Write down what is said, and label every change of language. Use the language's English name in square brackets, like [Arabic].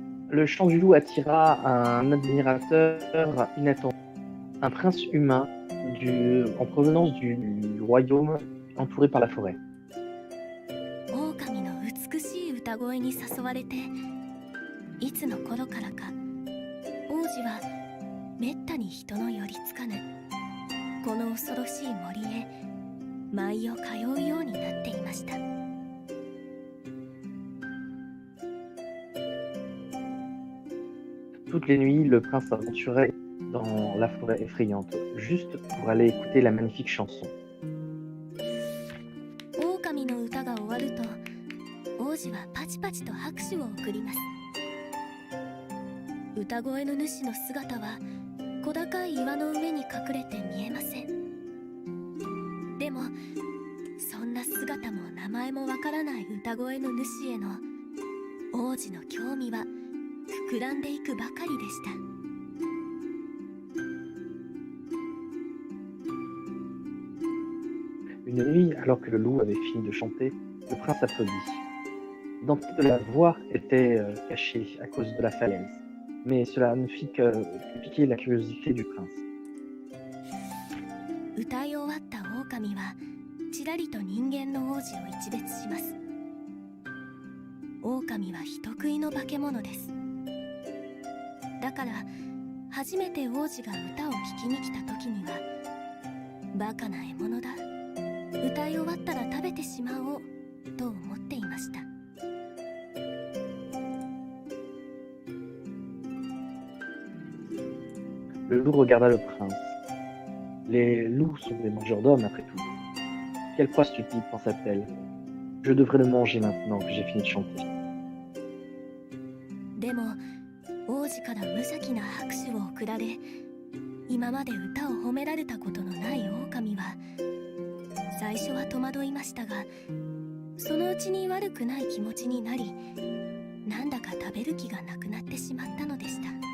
[French] Le chant du loup attira un admirateur inattendu, un prince humain en provenance du royaume entouré par la forêt. [Japanese] 狼の美しい歌声に誘われて、いつの頃からか王子はめったに人の寄りつかぬこの恐ろしい森へ毎夜通うようになっていました。 [French] Toutes les nuits, le prince s'aventurait dans la forêt effrayante, juste pour aller écouter la magnifique chanson. [Japanese] 狼の歌が終わると、王子はパチパチと拍手を送ります。歌声の主の姿は小高い岩の上に隠れて見えません。でも、そんな姿も名前もわからない歌声の主への王子の興味は膨らんでいくばかりでした。 [French] Une nuit, alors que le loup avait fini de chanter, le prince applaudit. L'identité de la voix était cachée à cause de la falaise, mais cela ne fit que piquer la curiosité du prince. [Japanese] 歌い終わった狼はちらりと人間の王子を一別します。狼は人食いの化け物です。だから初めて王子が歌を聴きに来た時には、バカな獲物だ、歌い終わったら食べてしまおうと思っていました。 [French] Le loup regarda le prince. Les loups sont des mangeurs d'hommes après tout. Quelle proie stupide, pensa-t-elle. Je devrais le manger maintenant que j'ai fini de chanter. [Japanese] でも王子から無邪気な拍手を送られ、今まで歌を褒められたことのない狼は最初は戸惑いましたが、そのうちに悪くない気持ちになり、なんだか食べる気がなくなってしまったのでした。